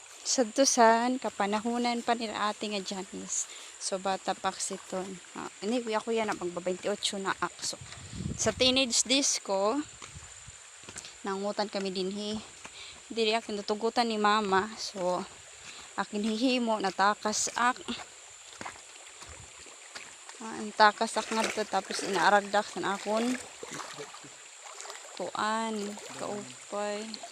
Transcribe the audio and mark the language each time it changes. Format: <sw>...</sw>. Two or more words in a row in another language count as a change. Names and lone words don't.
<war>Sadtusan, kapanahunan pa nila ate nga Janice. So, bata pa siton.</war> <tl>Anyway, ako yan, magba-28 na ako.</tl> <war>So, sa teenage days ko, nangutan kami dinhi. Diri akin natugutan ni mama. So, akin hihimo, natakas ak. Natakas ak nga dito, tapos inaaragdak sa akon. Kuan, kaupay.</war>